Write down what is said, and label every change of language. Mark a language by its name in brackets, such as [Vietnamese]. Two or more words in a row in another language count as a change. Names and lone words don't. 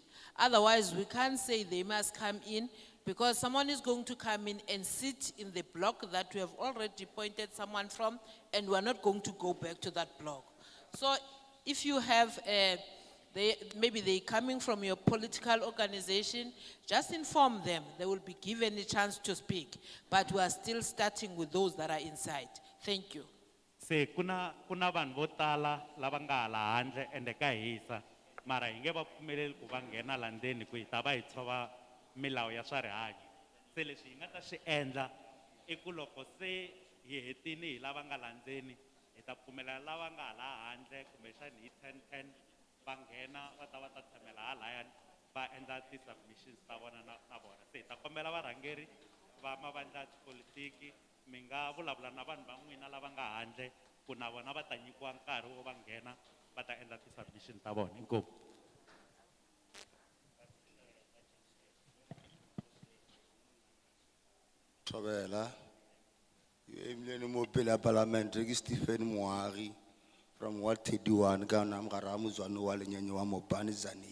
[English] Otherwise, we can't say they must come in, because someone is going to come in and sit in the block that we have already pointed someone from, and we're not going to go back to that block. So if you have, maybe they're coming from your political organization, just inform them. They will be given a chance to speak. But we are still starting with those that are inside. Thank you. [Tsonga] Se kuna vanhu vo tala lava nga hala handle ende ka hisa, mara hi nge va pfumeleli ku va nghena la ndzeni ku hi ta va hi tshova milawu ya swa rihanyo. Se leswi hi nga ta swi endla i ku loko se hi hetini hi lava nga la ndzeni, hi ta pfumelela lava nga hala handle kumbexani hi 10 va nghena va ta tshamela halaya va endla ti-submissions ta vona na vona. Se hi ta kombela varhangeri va mavandla ya tipolitiki mi nga vulavula na vanhu van'wina lava nga handle ku na vona va ta nyikiwa nkarhi wo va nghena va ta endla ti-submission ta vona. Inkomu. [Northern Sotho] Thobela, emileni mo pele ya parliament ke Stephen Moagi from Ward 31 ka na mogara mozwane wa lenyenye wa Mopani Zani.